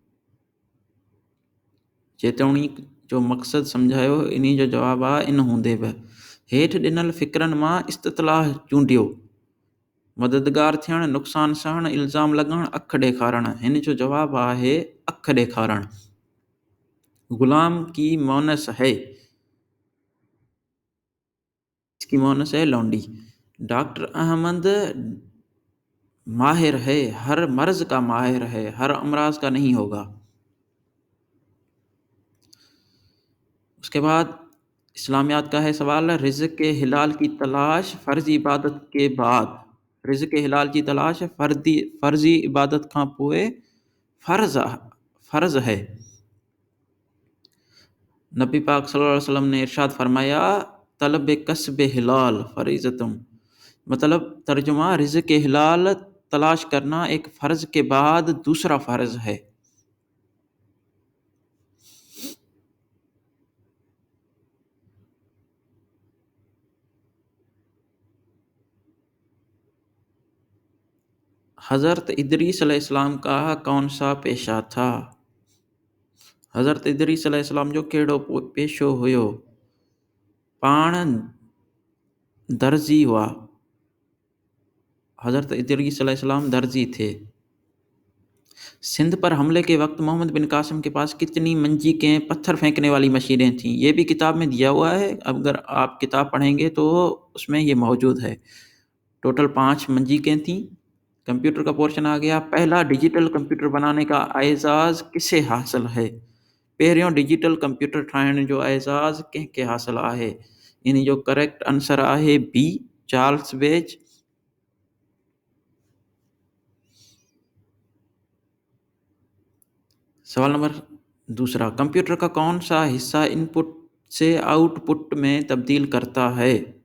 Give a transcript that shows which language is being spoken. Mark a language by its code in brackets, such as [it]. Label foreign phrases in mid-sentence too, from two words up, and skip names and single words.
[sd] जेतोणीक जो मक़सदु सम्झायो, इन जो जवाबु आहे इन हूंदे बि। हेठि ॾिनल फ़िक्रनि मां इस्ततलाह चूंडियो। मददगार थियणु, नुक़सान सहणु, इल्ज़ाम लॻणु, अखि ॾेखारणु। हिन जो जवाबु आहे अखि ॾेखारणु। [ur] غلام کی مونث ہے، اس کی مونث ہے لونڈی. ڈاکٹر احمد ماہر ہے، ہر مرض کا ماہر ہے، ہر امراض کا نہیں ہوگا. اس کے بعد اسلامیات کا ہے سوال، رزق کے حلال کی تلاش فرضی عبادت کے بعد. رزق کے حلال کی تلاش فرضی عبادت [sd] खां पोइ [ur] فرض ہے. نبی پاک [ar] صلى الله عليه وسلم [ur] نے ارشاد فرمایا, [ar] طلب كسب حلال فريضة. [ur] مطلب ترجمہ، رزق کے حلال تلاش کرنا ایک فرض کے بعد دوسرا فرض ہے. حضرت ادریس علیہ السلام کا کون سا پیشہ تھا. [sd] हज़रत इदरीस अलैहिस्सलाम जो कहिड़ो पेशो हुयो। पाण दर्जी हुआ। [ur] حضرت ادریس علیہ السلام درزی تھے. سندھ پر حملے کے وقت محمد بن قاسم کے پاس کتنی منجنیقیں، پتھر پھینکنے والی مشینیں تھیں. یہ بھی کتاب میں دیا ہوا ہے، اگر آپ کتاب پڑھیں گے تو اس میں یہ موجود ہے. ٹوٹل 5 منجنیقیں تھیں. کمپیوٹر کا پورشن آ گیا۔ پہلا [en] digital computer [ur] بنانے کا اعزاز کسے حاصل ہے. [sd] पहिरियों [en] digital computer [sd] ठाहिण जो एजाज़ कंहिंखे हासिल आहे। इन जो [en] correct answer [sd] आहे बी, चार्ल्स बेज। [ur] سوال نمبر 2، کمپیوٹر کا کون سا حصہ ان پٹ سے آؤٹ پٹ میں تبدیل کرتا ہے.